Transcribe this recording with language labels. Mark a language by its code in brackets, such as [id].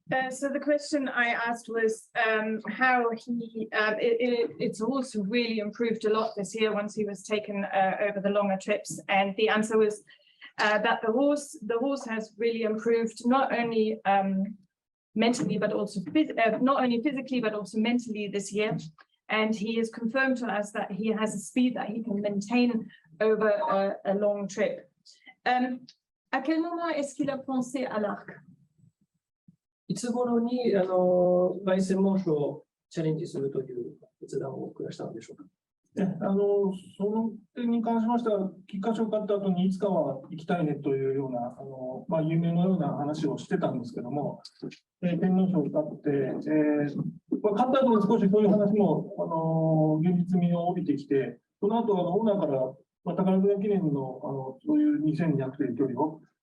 [en] So the question I asked was how it's also really improved a lot this year once he was taken over the longer trips, and the answer was that the horse has really improved not only mentally but also not only physically but also mentally this year, and he has confirmed to us that he has a speed that he can maintain over a long trip. [fr] À quel moment est-ce qu'il a pensé à l'arc? [ja] いつ頃に凱旋門賞をチャレンジするという決断を下したのでしょうか。その点に関しましては、菊花賞を勝った後にいつかは行きたいねというような夢のような話をしてたんですけども、天皇賞を勝って、勝った後に少しそういう話も現実味を帯びてきて、その後オーナーから宝塚記念のそういう2200という距離を